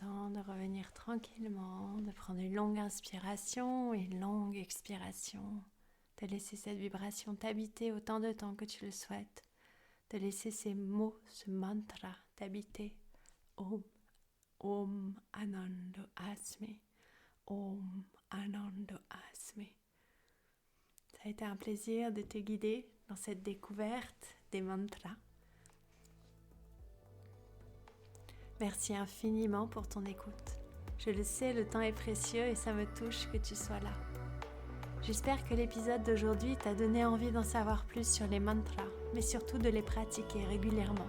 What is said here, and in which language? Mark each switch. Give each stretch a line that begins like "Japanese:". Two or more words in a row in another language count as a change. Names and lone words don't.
French: de revenir tranquillement, de prendre une longue inspiration et une longue expiration, de laisser cette vibration t'habiter autant de temps que tu le souhaites, de laisser ces mots, ce mantra t'habiter.
Sanskrit: ॐ, ॐ आनन्दो अस्मि, ॐ आनन्दो अस्मि.
French: Ça a été un plaisir de te guider dans cette découverte des mantras. Merci infiniment pour ton écoute. Je le sais, le temps est précieux et ça me touche que tu sois là. J'espère que l'épisode d'aujourd'hui t'a donné envie d'en savoir plus sur les mantras, mais surtout de les pratiquer régulièrement.